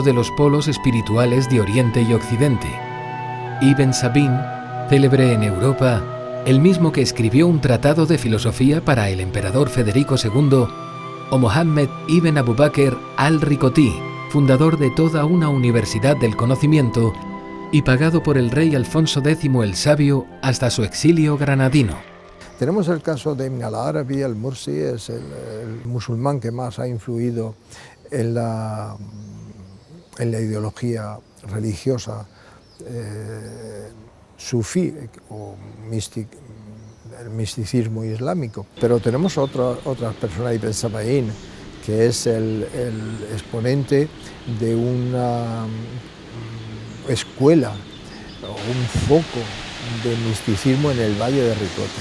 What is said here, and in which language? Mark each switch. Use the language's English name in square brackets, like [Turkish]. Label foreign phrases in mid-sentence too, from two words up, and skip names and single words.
[Spanish] de los polos espirituales de Oriente y Occidente, Ibn Sabin, célebre en Europa, el mismo que escribió un tratado de filosofía para el emperador Federico II, o Mohammed ibn Abu Bakr al-Rikoti, fundador de toda una universidad del conocimiento y pagado por el rey Alfonso X el Sabio hasta su exilio granadino. Tenemos el caso de Ibn al-Arabi al-Mursi, es el musulmán que más ha influido en la ideología religiosa sufí o el misticismo islámico. Pero tenemos otras personas, Ibn Sabaín, que es el exponente de una escuela o un foco de misticismo en el Valle de Ricote.